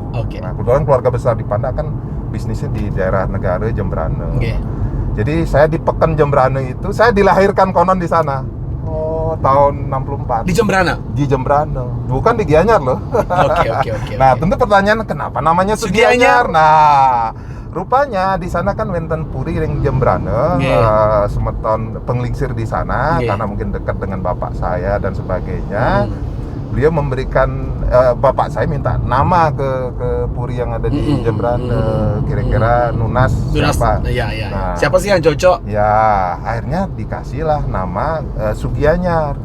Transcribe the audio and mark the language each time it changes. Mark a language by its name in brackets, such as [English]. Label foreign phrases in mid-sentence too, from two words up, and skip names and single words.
[Indonesian] Nah, kebetulan keluarga besar di Pandak kan bisnisnya di daerah negara Jembrane. Jadi saya di Pekan Jembrane itu, saya dilahirkan konon di sana. Tahun 64. Di Jembrane? Di Jembrane, bukan di Gianyar loh. Oke. Nah, tentu pertanyaan kenapa namanya Sugianyar? Nah, rupanya di sana kan [Balinese] wonten puri ring Jembrane, Semeton penglingsir [Indonesian] di sana karena mungkin dekat dengan bapak saya dan sebagainya. Beliau memberikan bapak saya minta nama ke puri yang ada di Jembrane, kira-kira Nunas siapa? Nah, siapa sih yang cocok? Ya, akhirnya dikasihlah nama Sugianyar.